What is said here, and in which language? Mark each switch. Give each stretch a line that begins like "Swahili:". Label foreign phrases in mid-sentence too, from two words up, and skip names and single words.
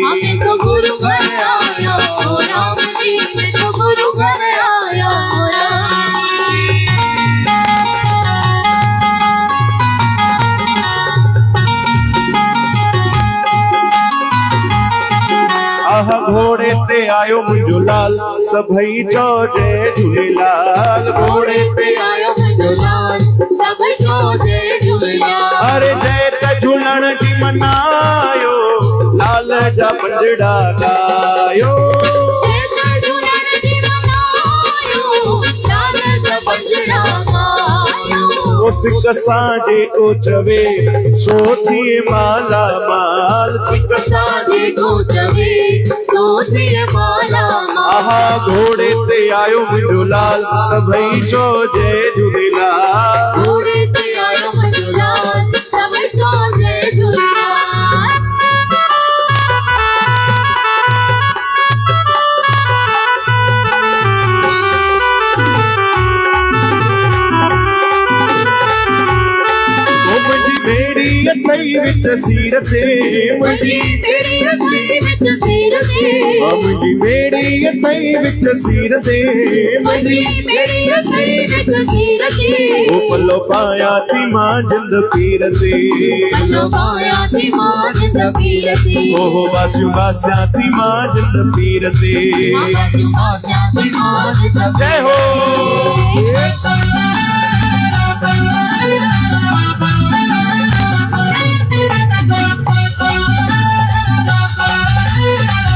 Hindi: मैं तो गुरु घर आया ओ राम जी मैं तो गुरु घर आया ओ राम जी
Sindhi: आह घोड़े ते आयो मुंहिंजो लाल सभई चओ जय झूलेलाल घोड़े पे आयो मुंहिंजो लाल सभई चओ जय झूलेलाल अरे जय त झूलण जी मनायो लाल जा पंजड़ा गायो जय झूलण जी मनायो लाल जा पंजड़ा गायो ओ सिक साजे को चवे सो थिए माला माल सिक साजे को चवे सोचिए माला आहा घोड़े ते आयो मुंहिंजो लाल सभई चओ जय झूलेलाल घोड़े ते आयो मुंहिंजो लाल सभई चओ जय झूलेलाल मुंहिंजी बेड़ी अथई विच सीर ते मुंहिंजी बेड़ी अथई विच सीर ते मुंहिंजी बेड़ी अथई विच सीर ते मुंहिंजी बेड़ी अथई विच सीर ते ओ पलो पाया थी मां जिंद पीर ते पल्लो पाया थी मां जिंद पीर ते ओहो बासियूं बासियां थी मां जिंद पीर ते मां थी मां जिंद जय हो पीर